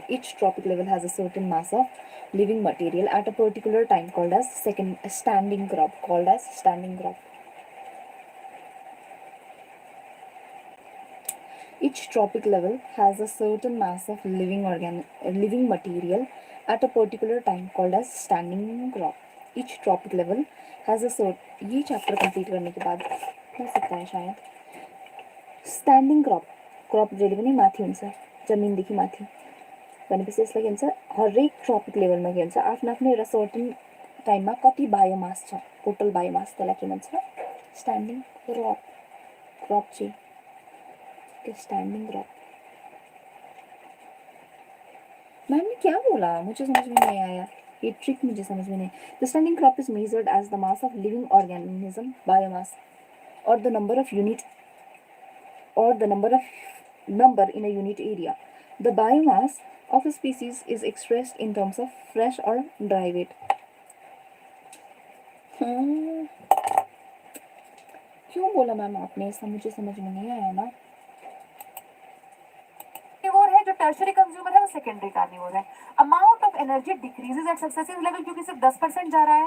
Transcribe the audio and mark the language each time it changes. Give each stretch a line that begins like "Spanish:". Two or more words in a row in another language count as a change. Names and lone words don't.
English: Each trophic level has a certain mass of living material at a particular time called as standing crop. Each trophic level has a certain mass of living material at a particular time called as standing crop. Each trophic level has a certain,
Hindi: ये चैप्टर कंप्लीट करने के बाद हो सकता है शायद।
English: standing crop
Nepali: जहिले पनि माथि हुन्छ, जमिनदेखि माथि भनेपछि यसलाई के भन्छ, हरेक
English: trophic level
Nepali: के भन्छ, आफ्नो आफ्नो एउटा
English: certain time
Nepali: कति बायोमास छ,
English: total biomass,
Nepali: त्यसलाई के भन्छ,
English: standing crop
Nepali: चाहिँ
English: standing crop,
Hindi: मैम ने क्या बोला मुझे समझ में नहीं आया, ये ट्रिक मुझे समझ में नहीं।
English: the standing crop is measured as the mass of living organism, biomass, और the number of unit or the number in a unit area. The biomass of a species is expressed in terms of fresh or dry weight.
Hindi: क्यों बोला मैम आपने ऐसा, मुझे समझ में नहीं आया ना। कार्निवोर है, जो
English: tertiary consumer
Hindi: है वो
English: secondary carnivore
Hindi: है।
English: amount of energy decreases at successive level,
Hindi: क्योंकि सिर्फ 10% जा रहा है।